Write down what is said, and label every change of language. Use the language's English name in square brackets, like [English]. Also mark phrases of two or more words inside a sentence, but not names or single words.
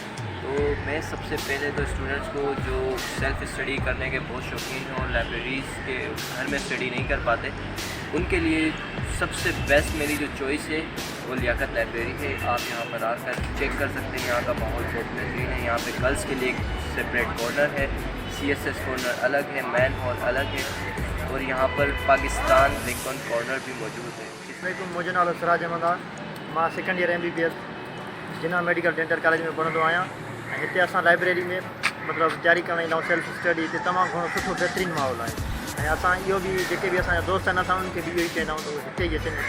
[Urdu] تو میں سب سے پہلے تو اسٹوڈنٹس کو جو [English] self study [Urdu] کرنے کے بہت شوقین ہیں اور لائبریریز کے گھر میں اسٹڈی نہیں کر پاتے، ان کے لیے سب سے بیسٹ میری جو چوائس ہے وہ لیاقت لائبریری ہے۔ آپ یہاں پر آ کر چیک کر سکتے ہیں، یہاں کا ماحول بہت بہترین ہے۔ یہاں پہ گرلس کے لیے ایک [English] separate corner [Urdu] ہے، CSS کارنر الگ ہے، [English] main hall [Urdu] الگ ہے، اور یہاں پر پاکستان لنکن کارنر بھی موجود ہے۔ [Sindhi] मुंहिंजो नालो सिराज अहमद आहे। मां [English] second year [Sindhi] MBBS जिन्ना मेडिकल डेंटल कॉलेज में पढ़ंदो आहियां। ऐं हिते असां लाइब्रेरी में मतिलबु तयारी करणु ईंदा आहियूं [English] self study. [Sindhi] हिते तमामु घणो सुठो बहितरीनु माहौल आहे, ऐं असां इहो बि जेके बि असांजा दोस्त आहिनि असां उन्हनि खे बि इहो ई चवंदा आहियूं त उहे हिते ई अचनि।